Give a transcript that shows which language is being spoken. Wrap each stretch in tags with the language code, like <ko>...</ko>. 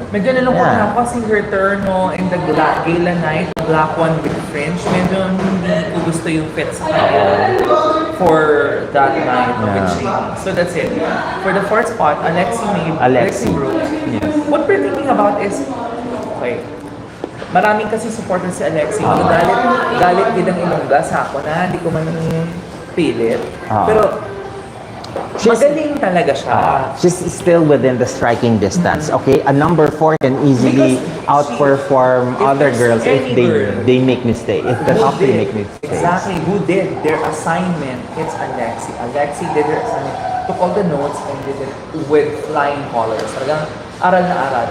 <tl>Medyo nalungkot na ako kasi</tl> <en>her turn in the gala night, the black one with French.</en> <tl>Medyo hindi ko gusto yung fit sa kanya</tl> <en>for that night. So that's it. For the fourth spot, Alexi Brooks. Yes. What we're thinking about is, okay,</en> <tl>maraming kasi supporter si Alexi. Galit din ang ilongga sa ako na hindi ko man pilit. Pero magaling talaga siya.</tl> <en>She's still within the striking distance. Okay, a number 4 can easily outperform other girls if they make mistakes. If the top 3 make mistakes. Exactly. Who did their assignment? It's Alexi. Alexi did her assignment. Took all the notes and did it with flying colors.</en> <tl>Talagang aral na aral.</tl>